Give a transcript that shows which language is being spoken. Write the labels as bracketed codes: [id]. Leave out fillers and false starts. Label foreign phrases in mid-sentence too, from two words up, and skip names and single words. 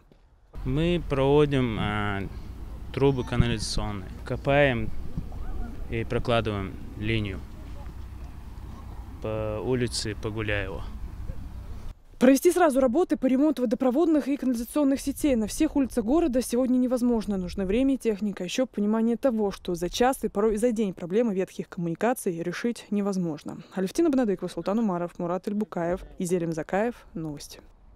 [ru] Мы проводим трубы канализационные, копаем и прокладываем линию по улице Погуляева. Провести сразу работы по ремонту водопроводных и канализационных сетей на всех улицах города сегодня невозможно. Нужно время и техника. Еще понимание того, что за час и порой за день проблемы ветхих коммуникаций решить невозможно. Алевтина Бонадыкова, Султан Умаров, Мурат Эльбукаев, Изелим Закаев. Новости.